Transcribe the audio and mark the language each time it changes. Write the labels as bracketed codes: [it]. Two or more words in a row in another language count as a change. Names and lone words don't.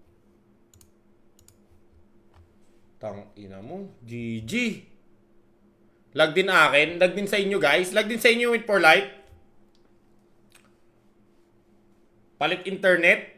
[tl] Tang ina mo. GG. Lag din akin. Lag din sa inyo, guys. Lag din sa inyo, [en] win for life. [tl] Palit internet.